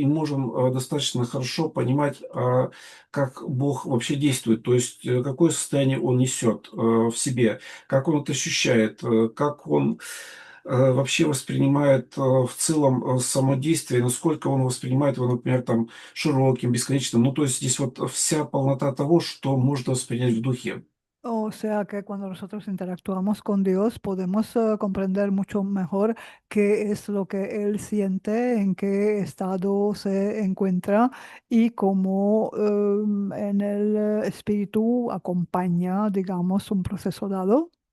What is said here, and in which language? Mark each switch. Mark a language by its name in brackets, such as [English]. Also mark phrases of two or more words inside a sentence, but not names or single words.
[Russian] можем достаточно хорошо понимать, как Бог вообще действует, то есть какое состояние Он несет в себе, как Он это ощущает, как Он вообще воспринимает в целом само действие, насколько Он воспринимает его, например, там широким, бесконечным. Ну, то есть здесь вот вся полнота того, что можно воспринять в духе. [Spanish] O sea que cuando nosotros interactuamos con Dios podemos comprender mucho mejor qué es lo que Él siente, en qué estado se encuentra y cómo en el espíritu acompaña, digamos, un proceso dado.